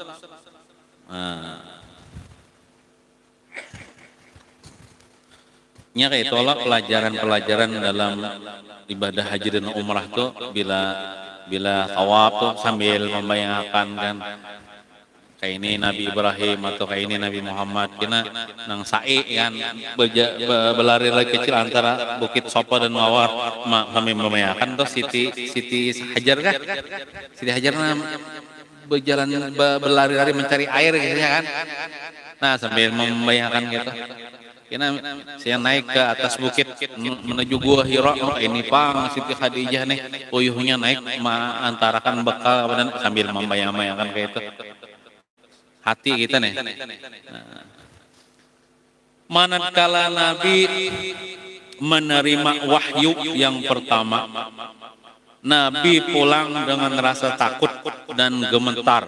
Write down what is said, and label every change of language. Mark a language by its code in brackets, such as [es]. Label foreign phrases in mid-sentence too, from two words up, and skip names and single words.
[bjn] Nya kayak tolak pelajaran dalam ibadah haji dan umrah tuh bila tawaf tuh sambil membayangkan kan kayak ini Nabi Ibrahim atau kayak ini Nabi Muhammad kena nang sa'i kan berlari lagi kecil antara Bukit Sopo dan Mawar kami membayangkan tuh Siti Hajar kan Siti Hajar [id] berjalan berlari-lari mencari air gitu ya kan. Nah, sambil membayangkan gitu. [bjn] Kena saya naik ke atas bukit menuju Gua Hira, ini pang Siti Khadijah nih, uyuhnya naik antarakan bekal dan sambil membayangkan kayak itu. [id] Hati kita nih. Nah, manakala Nabi menerima wahyu yang pertama, Nabi pulang dengan rasa takut dan gemetar.